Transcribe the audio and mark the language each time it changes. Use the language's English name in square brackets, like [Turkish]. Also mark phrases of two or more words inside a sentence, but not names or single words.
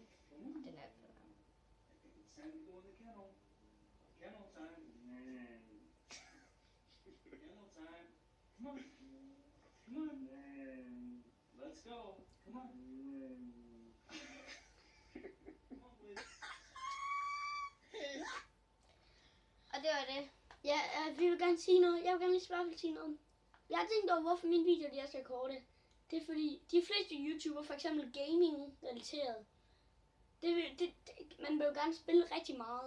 [Danish] Den er for lang. [English] It's time to go in the kennel. Kennel time. Kennel time. Come on. Come on. Let's go. Come on. Come on, please. [Danish] Og det var det. Ja, vi vil gerne sige noget. Jeg vil gerne lige spørge sige noget. Jeg har tænkt over, hvorfor mine videoer de er så korte. Det er fordi, de fleste YouTubere, for eksempel gaming-relateret, man vil jo gerne spille rigtig meget.